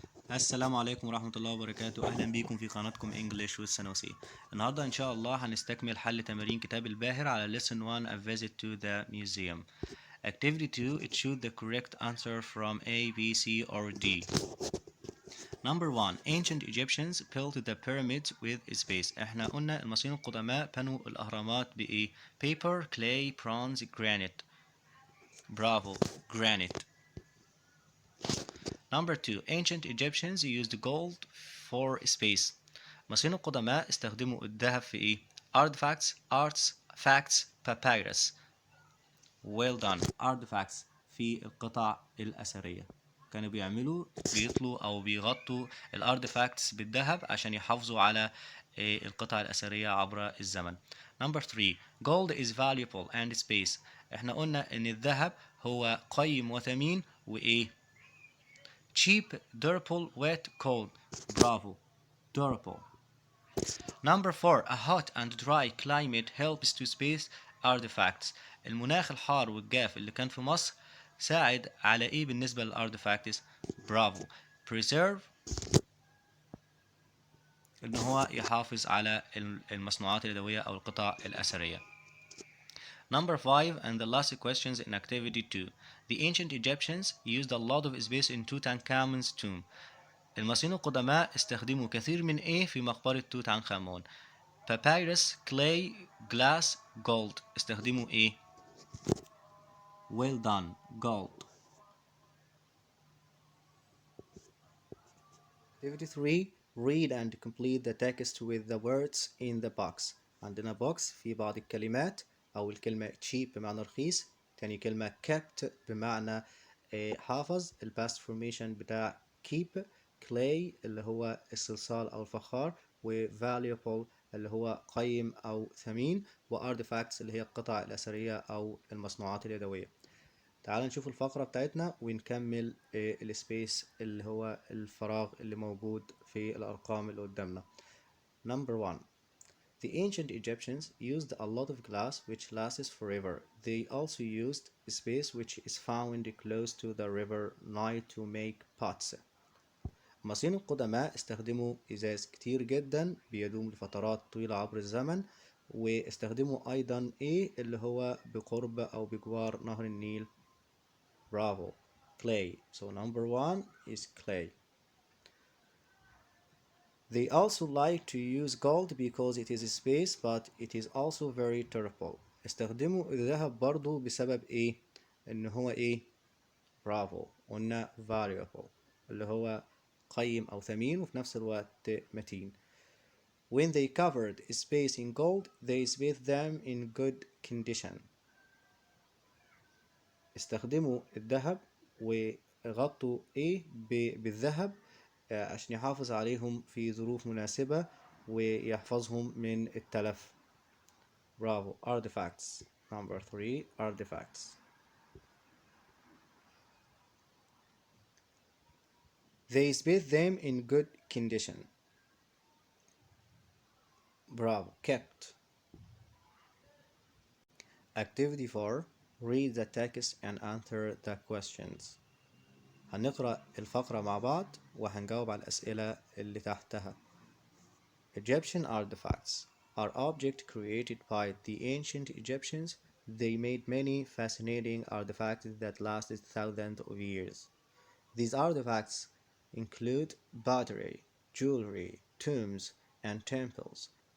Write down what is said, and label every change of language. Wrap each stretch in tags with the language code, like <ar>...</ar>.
<ar>السلام عليكم ورحمة الله وبركاته. أهلا بيكم في قناتكم English والثانوية. النهاردة إن شاء الله هنستكمل حل تمارين كتاب الباهر على</ar> <en>Lesson 1 A Visit to the Museum. Activity 2 choose the correct answer from A, B, C or D. Number 1 Ancient Egyptians built the pyramids with space.</en> <ar>احنا قلنا المصريين القدماء بنوا الأهرامات بإيه؟</ar> <en>Paper, clay, bronze, granite. Bravo, granite. Number 2 Ancient Egyptians used gold for space.</en> <ar>المصريين القدماء استخدموا الذهب في ايه؟</ar> <en>Artifacts, arts, facts, papyrus. Well done.</en> <ar>Artifacts في القطع الأثرية. كانوا بيطلوا أو بيغطوا الارتفاكتس بالذهب عشان يحافظوا على القطع الأثرية عبر الزمن.</ar> <en>Number 3 Gold is valuable and space.</en> <ar>احنا قلنا إن الذهب هو قيم وثمين وإيه؟</ar> <en>Cheap, durable, wet, cold. Bravo. Durable. Number 4 A hot and dry climate helps to space artifacts.</en> <ar>المناخ الحار والجاف اللي كان في مصر ساعد على ايه بالنسبة للارتفاكتس؟ برافو. Preserve ان هو يحافظ على المصنوعات اليدوية او القطع الأثرية.</ar> <en>Number 5 and the last questions in activity 2. The ancient Egyptians used a lot of space in Tutankhamun's tomb.</en> <ar>المصريين القدماء استخدموا كثير من ايه في مقبرة توت عنخ آمون؟</ar> <en>Papyrus, clay, glass, gold.</en> <ar>استخدموا ايه؟</ar> <en>Well done. Gold. Activity 3 Read and complete the text with the words in the box.</en> <ar>عندنا box في بعض الكلمات أو الكلمة cheap بمعنى رخيص، تاني كلمة kept بمعنى حافظ، الباست formation بتاع keep، clay اللي هو الصلصال أو الفخار، و valuable اللي هو قيم أو ثمين، و artifacts اللي هي القطع الأثرية أو المصنوعات اليدوية. تعال نشوف الفقرة بتاعتنا ونكمل السبيس اللي هو الفراغ اللي موجود في الأرقام اللي قدامنا.</ar> <en>Number 1 The ancient Egyptians used a lot of glass which lasts forever. They also used space which is found close to the river Nile to make pots.</en> <ar>المصريين القدماء استخدموا إزاز كتير جدا بيدوم لفترات طويلة عبر الزمن، واستخدموا أيضا إيه اللي هو بقرب أو بجوار نهر النيل.</ar> <en>Bravo. Clay. So number 1 is clay. They also like to use gold because it is space but it is also very durable.</en> <ar>استخدموا الذهب برضو بسبب ايه؟ ان هو ايه؟ برافو. قلنا valuable اللي هو قيم او ثمين وفي نفس الوقت متين.</ar> <en>When they covered space in gold, they spaced them in good condition.</en> <ar>استخدموا الذهب وغطوا ايه بالذهب عشان يحافظ عليهم في ظروف مناسبة ويحفظهم من التلف.</ar> <en>Bravo. Artifacts. Number 3 artifacts. They spaced them in good condition. Bravo. Kept. Activity 4 Read the text and answer the questions.</en> <ar>هنقرأ الفقرة مع بعض وهنجاوب على الأسئلة اللي تحتها.</ar> <en>Egyptian artifacts are objects created by the ancient Egyptians. They made many fascinating artifacts that lasted thousands of years. These artifacts include pottery, jewelry, tombs, and temples.</en>